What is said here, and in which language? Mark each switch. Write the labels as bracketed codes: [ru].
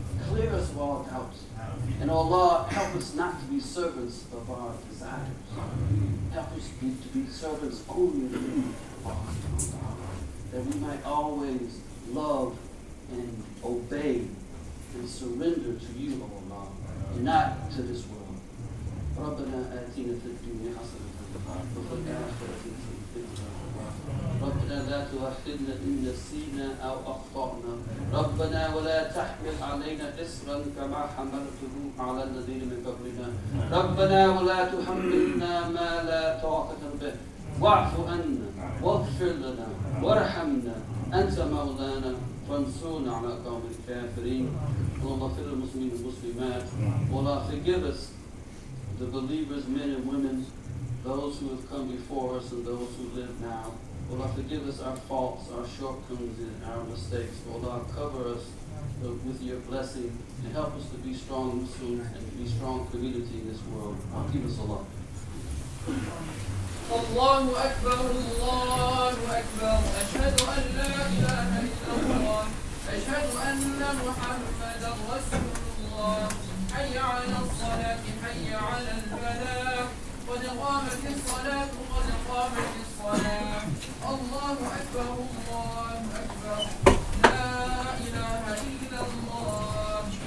[en] Clear us of all doubts. And Allah, help us not to be servants of our desires. Help us to be servants only of Allah, that we might always love and obey and surrender to you, O Allah, and not to this world. [ar] ربنا آتنا في الدنيا حسنة وفي الآخرة حسنة ربنا لا تؤاخذنا إن نسينا أو أخطأنا ربنا ولا تحمل علينا إصرا كما حملته على الذين من قبلنا ربنا ولا تحملنا ما لا طاقة به واعف عنا واغفر لنا وارحمنا أنت مولانا فانصرنا على قوم الكافرين اللهم اغفر للمسلمين والمسلمات [en] Allah forgive us, the believers, men and women, those who have come before us and those who live now. Allah, forgive us our faults, our shortcomings, and our mistakes. Allah, cover us with your blessing and help us to be strong Muslims and to be strong community in this world. Give us Allah. [ar] الله أكبر الله أكبر أشهد أن لا إله إلا الله أشهد أن محمدا رسول الله حي على الصلاة حي على الفلاح قد قامت الصلاة قد قامت الصلاة الله أكبر الله أكبر لا إله إلا الله.